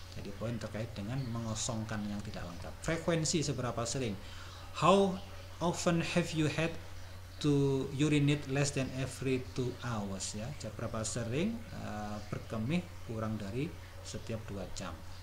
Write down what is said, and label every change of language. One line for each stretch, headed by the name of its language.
Indonesian: Jadi poin terkait dengan mengosongkan yang tidak lengkap. Frekuensi seberapa sering?
English: How often have you had to urinate less than every 2 hours ya.
Indonesian: Berapa sering berkemih kurang dari setiap 2 jam.